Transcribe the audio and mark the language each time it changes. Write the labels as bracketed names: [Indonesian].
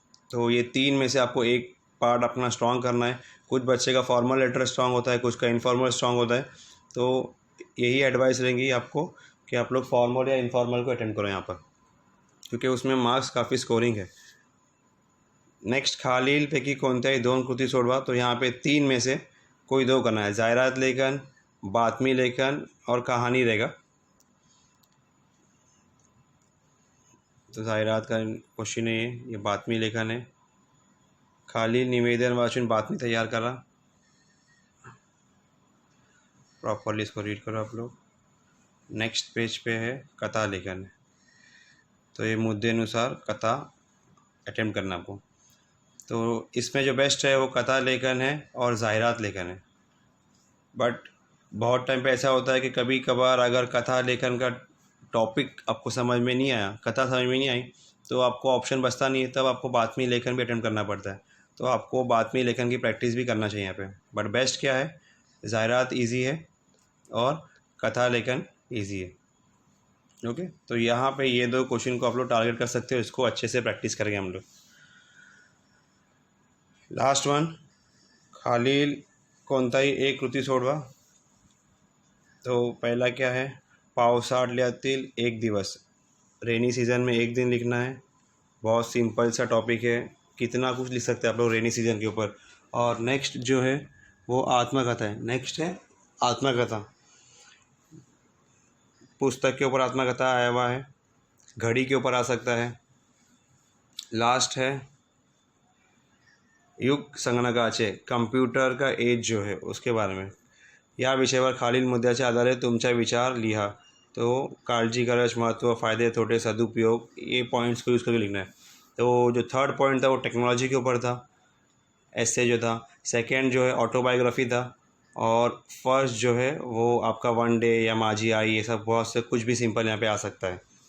[Hindi] तो ये 3 में से आपको एक पार्ट अपना स्ट्रॉन्ग करना है। कुछ बच्चे का फॉर्मल लेटर स्ट्रॉन्ग होता है, कुछ का इनफॉर्मल स्ट्रॉन्ग होता है, तो यही एडवाइस रहेंगी आपको कि आप लोग फॉर्मल या इनफॉर्मल को अटेम्प्ट करो यहाँ पर, क्योंकि उसमें मार्क्स काफ़ी स्कोरिंग है। [Marathi] नेक्स्ट, खालीलपैकी कोणत्याही 2 कृती सोडवा। [Hindi] तो यहाँ पे 3 में से कोई 2 करना है, जाहिरात लेखन, बातमी लेखन और कहानी रहेगा। तो जाहिरात का क्वेश्चन है, ये बातमी लेखन है। [Marathi] खालील निवेदन वाचन बातमी तैयार करा, [Hindi] प्रॉपरली इसको रीड करो आप लोग। नेक्स्ट पेज पे है कथा लेखन, तो ये मुद्दे अनुसार कथा अटेम्प्ट करना आपको। तो इसमें जो बेस्ट है वो कथा लेखन है और जाहिरात लेखन है। बट बहुत टाइम पे ऐसा होता है कि कभी कभार अगर कथा लेखन का टॉपिक आपको समझ में नहीं आया, कथा समझ में नहीं आई, तो आपको ऑप्शन बचता नहीं है, तब आपको बातमी लेखन भी अटेम्प्ट करना पड़ता है। तो आपको बातमी लेखन की प्रैक्टिस भी करना चाहिए यहाँ पे। बट बेस्ट क्या है, जाहिरात ईजी है और कथा लेखन ईजी है। ओके, तो यहाँ पे ये 2 क्वेश्चन को आप लोग टारगेट कर सकते हो, इसको अच्छे से प्रैक्टिस करेंगे हम लोग। [Marathi] लास्ट वन, खालील कोणताही एक कृती सोडवा। [Hindi] तो पहला क्या है, पावसाळ्यातील एक दिवस, रेनी सीज़न में एक दिन लिखना है। बहुत सिंपल सा टॉपिक है, कितना कुछ लिख सकते हैं आप लोग रेनी सीज़न के ऊपर। और नेक्स्ट जो है वो आत्मकथा है। नेक्स्ट है आत्मकथा, पुस्तक के ऊपर आत्मकथा आया हुआ है, घड़ी के ऊपर आ सकता है। लास्ट है युग संगणकाचे, कंप्यूटर का एज जो है उसके बारे में। [Marathi] या विषयावर खालील मुद्द्याच्या आधारे तुमचा विचार लिहा। [Hindi] तो काळजी, गरज, महत्व, फ़ायदे, तोटे, सदुपयोग, ये पॉइंट्स को यूज़ करके लिखना है। तो जो थर्ड पॉइंट था वो टेक्नोलॉजी के ऊपर था, ऐसे जो था। सेकंड जो है ऑटोबायोग्राफी था, और फर्स्ट जो है वो आपका वन डे या माझी आई, ये सब बहुत से कुछ भी सिंपल यहाँ पे आ सकता है।